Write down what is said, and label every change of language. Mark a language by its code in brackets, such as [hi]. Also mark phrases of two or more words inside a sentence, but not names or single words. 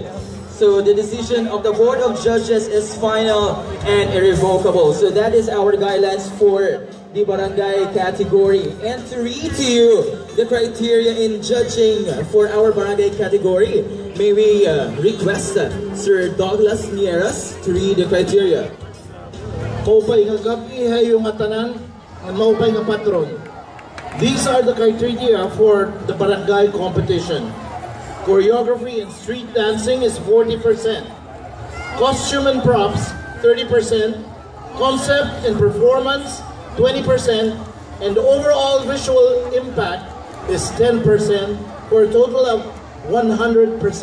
[en] So the decision of the Board of Judges is final and irrevocable. So that is our guidelines for the barangay category. And to read to you the criteria in judging for our barangay category, may we request Sir Douglas Nieras to read the criteria. [war] Maupay nga gabi yung atanan, and maupay nga patron. [en] These are the criteria for the barangay competition. Choreography and street dancing is 40%. Costume and props, 30%. Concept and performance, 20%. And overall visual impact is 10% for a total of 100%.